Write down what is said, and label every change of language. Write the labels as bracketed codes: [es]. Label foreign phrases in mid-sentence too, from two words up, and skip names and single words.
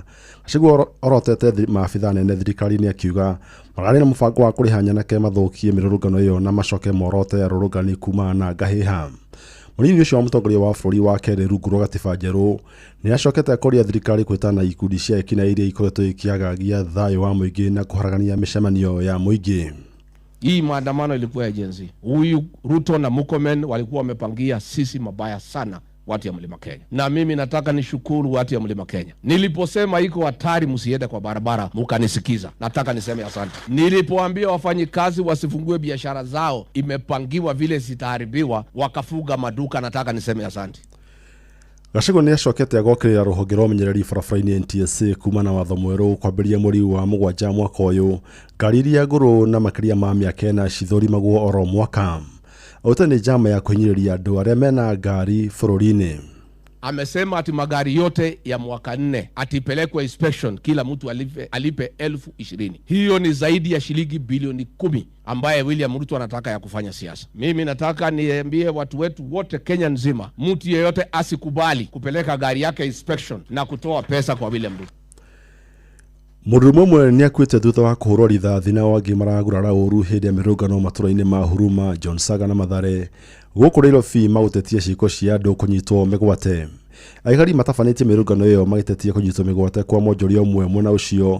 [ki] Gachagua orotete maabitha nene thirikari-inĩ akiuga mararĩ na mũbango wa kũrĩha nyanake mathũkie mĩrũrũngano ĩyo na macoke morote arũrũngani kuma na ngahĩha. Mũnini ũcio wa mũtongoria wa bũrũri wa Kenya rungu rwa gatiba njerũ nĩ acokete kũria thirikari kwĩtana ikundi cia ekina iria ikoretwo ikiagagia thayũ wa mũingĩ na kũharagania mĩcemanio ya mũingĩ. [sw] Hii maandamano ilikuwa ya Gen Z. Huyu Ruto na Murkomen walikuwa wamepangia sisi mabaya sana watu ya Mlima Kenya. Na mimi nataka nishukuru watu ya Mlima Kenya. Niliposema iko hatari msiende kwa barabara, mkanisikiza. Nataka niseme asante. Nilipoambia wafanyikazi wasifungue biashara zao, imepangiwa vile zitaharibiwa, wakafuga maduka, nataka niseme asante. [ki] Gachagua nĩ acokete agokĩrĩra rũhonge rwa ũmenyereri barabara-inĩ NTSA kuma na watho mwerũ kwambĩrĩria mweri wa mũgwanja mwaka ũyũ. Ngari iria ngũrũ na makĩria ma mĩaka 4 cithũrimagwo oro mwaka. Ote ni jama ya kuhinyiriria andũ arĩa mena ngari bũrũri-inĩ. [sw] Amesema ati magari yote ya mwaka 4 atipelekwe inspection, kila mtu alipe 20,000. Hiyo ni zaidi ya shilingi bilioni 10 ambaye William Ruto anataka ya kufanya siasa. Mimi nataka niambie watu wetu wote Kenya nzima, mtu yeyote asikubali kupeleka gari yake inspection na kutoa pesa kwa William Ruto. [ki] Mũndũ mwe nĩ akuĩte thutha wa kũhũrwo rithathi na wangĩ maragurara ũru hĩndĩ ya mĩrũngano matũra-inĩ ma Huruma, John Saga na Mathare. Gũkũ Nairobi magũtetie ciĩko cia andũ kũnyitwo mĩgwate. Aikari matabanĩtie mĩrũngano ĩyo magĩtetia kũnyitwo mĩgwate kwa mwonjoria ũmwe mwena ũcio.